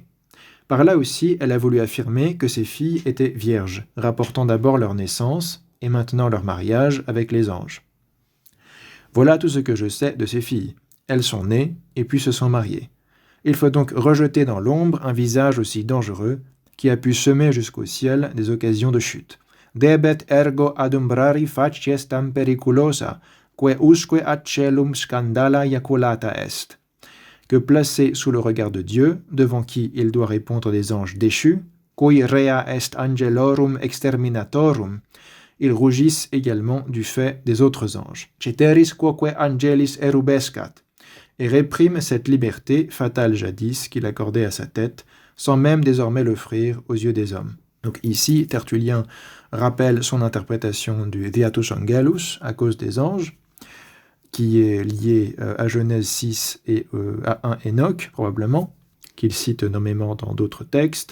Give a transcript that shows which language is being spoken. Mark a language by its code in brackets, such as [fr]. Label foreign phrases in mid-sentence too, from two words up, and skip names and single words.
[fr] Par là aussi, elle a voulu affirmer que ces filles étaient vierges, rapportant d'abord leur naissance et maintenant leur mariage avec les anges. Voilà tout ce que je sais de ces filles. Elles sont nées et puis se sont mariées. Il faut donc rejeter dans l'ombre un visage aussi dangereux qui a pu semer jusqu'au ciel des occasions de chute. [la] Debet ergo adumbrari faciestam periculosa, que usque ad celum scandala iaculata est. [fr] Que placé sous le regard de Dieu, devant qui il doit répondre des anges déchus, [la] cui rea est angelorum exterminatorum, [fr] ils rougissent également du fait des autres anges. [la] Ceteris quoque angelis erubescat, [fr] et réprime cette liberté fatale jadis qu'il accordait à sa tête, sans même désormais l'offrir aux yeux des hommes. Donc ici, Tertullien rappelle son interprétation du [la] Beatus Angelus [fr] à cause des anges, qui est lié à Genèse 6 et à un Enoch, probablement, qu'il cite nommément dans d'autres textes.